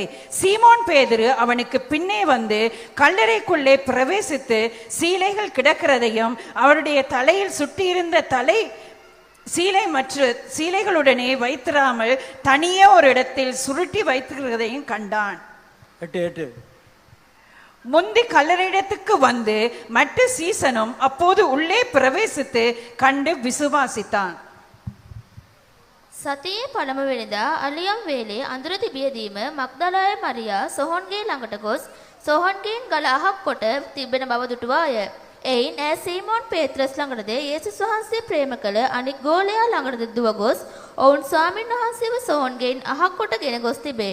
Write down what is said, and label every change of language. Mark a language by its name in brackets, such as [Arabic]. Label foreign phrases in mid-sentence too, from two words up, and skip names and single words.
[Tamil] சீமோன் பேதுரு அவனுக்கு பின்னே வந்து கல்லறைக்குள்ளே பிரவேசித்து சீலைகள் கிடக்கிறதையும் அவருடைய தலையில் சுட்டியிருந்த தலை சீலை மற்ற சீலைகளுடனே வைத்திராமல் தனியே ஒரு இடத்தில் சுருட்டி வைத்திருக்கிறதையும் கண்டான். முந்தி கல்லறையிடத்துக்கு வந்து மற்ற சீசனும் அப்போது உள்ளே பிரவேசித்து கண்டு விசுவாசித்தான். [Sinhala] සතියේ පළමුවෙනිදා අලියම් වේලේ අඳුර තිබියදීම මග්දලාය මරියා සොහොන්ගේ ළඟට ගොස් සොහොන්ගෙන් ගල අහක් කොට තිබෙන බව දුටුවාය. එයින් ඈ සීමෝන් පේත්‍රස් ළඟටද යේසුස් වහන්සේ ප්‍රේම කළ අනික් ගෝලයා ළඟටද දුව ගොස් ඔවුන් ස්වාමීන් වහන්සේව සොහොන්ගෙන් අහක් කොටගෙන ගොස් තිබේ.